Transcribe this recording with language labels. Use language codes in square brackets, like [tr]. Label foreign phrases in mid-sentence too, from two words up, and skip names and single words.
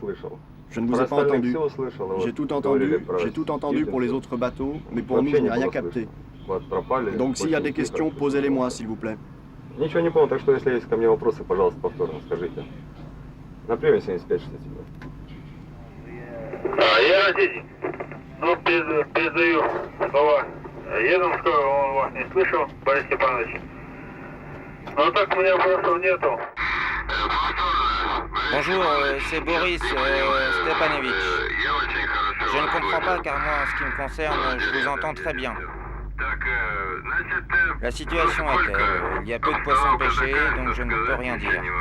[fr] Je ne vous ai pas entendu. J'ai tout entendu pour les autres bateaux, mais pour nous, je n'ai rien capté. Donc s'il y a des questions, posez-les-moi, s'il vous plaît. [ru] Ничего не понял, так что если есть ко мне вопросы, пожалуйста, повторно скажите. На приеме 75-67. Я родитель. Ну, передаю слова Едомского, он вас не слышал, Борис Степанович. Ну так у меня вопросов нету. [fr] Bonjour, c'est Boris Stepanovitch. Je ne comprends pas car moi, en ce qui me concerne, je vous entends très bien. La situation est telle, il y a peu de poissons pêchés, donc je ne peux rien dire.